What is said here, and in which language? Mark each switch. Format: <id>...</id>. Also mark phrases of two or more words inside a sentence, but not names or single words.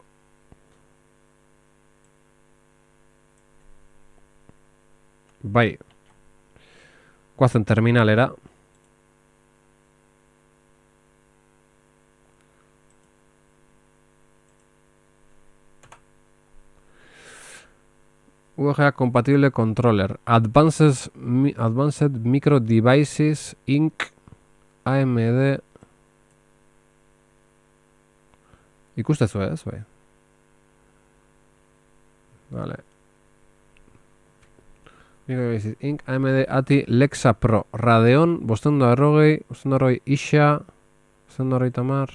<eu>Bai. Guazen terminalera.</eu> <en>VGA compatible controller.</en> <eu>Advanced Micro Devices Inc. AMD. Ikustezu ez, bai. Vale. Micro Devices Inc. AMD ATI Lexa Pro. Radeon, 540, Isha, 530.</eu>